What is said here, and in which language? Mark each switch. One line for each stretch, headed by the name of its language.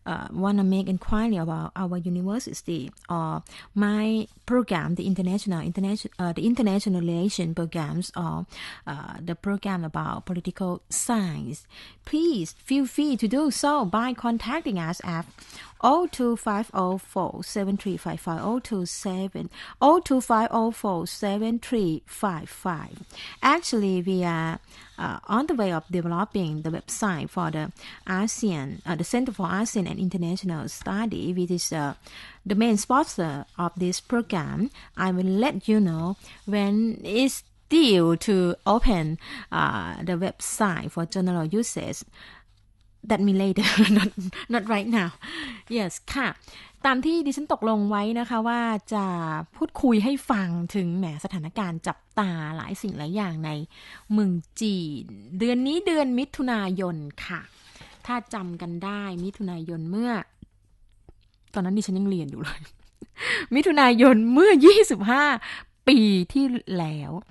English: want to make inquiry about our university or my program, the international relation programs or the program about political science, please feel free to do so by contacting us at 025047355 025047355. Actually, we are on the way of developing the website for the ASEAN, the Center for ASEAN and International Study, which is the main sponsor of this program. I will let you know when it's due to open the website for general usage. That means later, not right now.
Thai: Yes ค่ะตามที่ดิฉันตกลงไว้นะคะว่าจะพูดคุยให้ฟังถึงแหมสถานการณ์จับตาหลายสิ่งหลายอย่างในเมืองจีนเดือนนี้เดือนมิถุนายนค่ะถ้าจำกันได้มิถุนายนเมื่อตอนนั้นดิฉันยังเรียนอยู่เลย มิถุนายนเมื่อ25ปีที่แล้ว